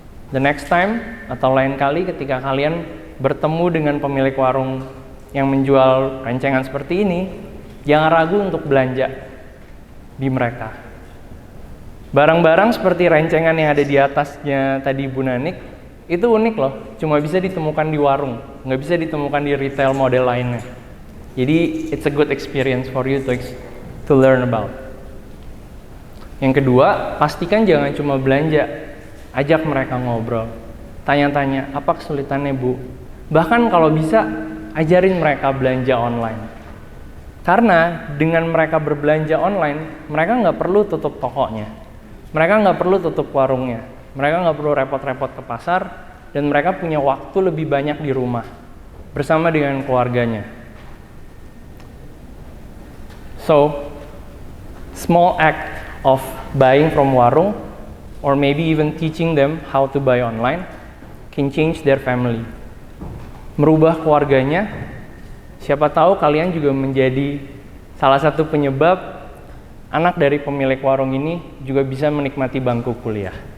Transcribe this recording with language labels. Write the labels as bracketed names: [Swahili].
[English] The next time [Indonesian] atau lain kali ketika kalian bertemu dengan pemilik warung yang menjual rencengan seperti ini, jangan ragu untuk belanja di mereka. Barang-barang seperti rencengan yang ada di atasnya tadi Bu Nanik, itu unik loh, cuma bisa ditemukan di warung, nggak bisa ditemukan di retail model lainnya. [English] Jadi, it's a good experience for you to learn about. [Indonesian] Yang kedua, pastikan jangan cuma belanja, ajak mereka ngobrol. Tanya-tanya, apa kesulitannya Bu? Bahkan kalau bisa, ajarin mereka belanja online. Karena dengan mereka berbelanja online, mereka nggak perlu tutup tokonya. Mereka nggak perlu tutup warungnya. Mereka nggak perlu repot-repot ke pasar, dan mereka punya waktu lebih banyak di rumah, bersama dengan keluarganya. [English] So, small act of buying from warung, or maybe even teaching them how to buy online, can change their family. [Indonesian] Merubah keluarganya, siapa tahu kalian juga menjadi salah satu penyebab anak dari pemilik warung ini juga bisa menikmati bangku kuliah.